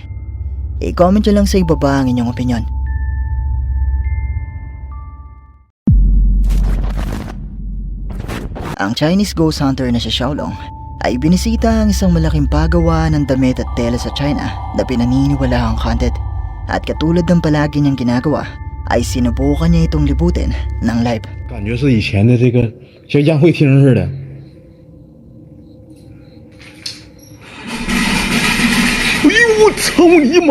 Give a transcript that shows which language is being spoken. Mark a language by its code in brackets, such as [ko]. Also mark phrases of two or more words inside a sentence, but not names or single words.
[tl] I-comment nyo lang sa ibaba ang inyong opinion. Ang [en] Chinese ghost hunter [tl] na si Xiaolong ay binisita ang isang malaking pagawa ng damit at tela sa China na pinaniniwalahang haunted. At katulad ng palagi niyang ginagawa, ay sinubukan niya itong libutin ng live. [zh] 感觉是以前的这个像宴会厅似的。哎呦我操你妈！